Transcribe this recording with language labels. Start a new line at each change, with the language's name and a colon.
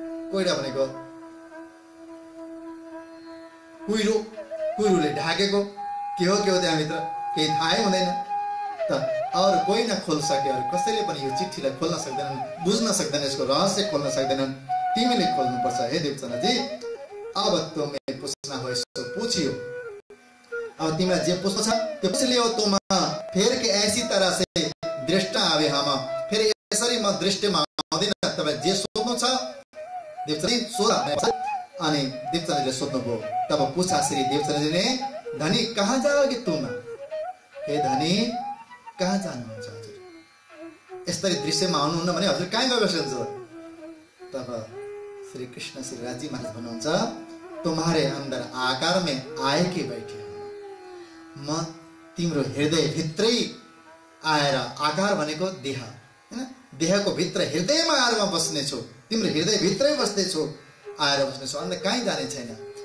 Nepali: कोइडा भनेको कुहिरोले ढाकेको के हो त्यहाँभित्र केही थाहै हुँदैन त अरू कोही नखोल सक्यो अरू कसैले पनि यो चिठीलाई खोल्न सक्दैनन्, बुझ्न सक्दैन, यसको रहस्य खोल्न सक्दैनन्। तिमीले खोल्नुपर्छ हे देवचन्द्रजी।
Hindi: अब तुम्हें पूछना हो सो पूछियो।
Nepali: अब तिमीलाई जे पूछ्नु छ त्यो पूछ लियो तुम।
Hindi: फिर के ऐसी तरह से दृष्टा आवे हम,
Nepali: फिर यसरी म दृष्टिमा आउँदिन। तपाईँ जे सोध्नु छ देवचन्द्रजी सोध। अनि देवचन्द्रजीले सोध्नुभयो।
Hindi: तब पूछा श्री देवचन्द्रजी ने, धनी कहाँ जाओगे तुम?
Nepali: हे धनी कहाँ जानुहुन्छ हजुर? यसरी दृश्यमा आउनुहुन्न भने हजुर कहाँ गए बस्नुहुन्छ? तब श्री कृष्ण श्री राजी महाराज भन्नुहुन्छ,
Hindi: तुम्हारे अंदर आकार में आए के बैठे
Nepali: म तिम्रो हृदय भित्रै आएर, आकार भनेको देह हैन, देहको भित्र हृदयमा आएर म बस्ने छु, तिम्रो हृदय भित्रै बस्ने छु, आएर बस्ने छु, अन्त कहीँ जाने छैन।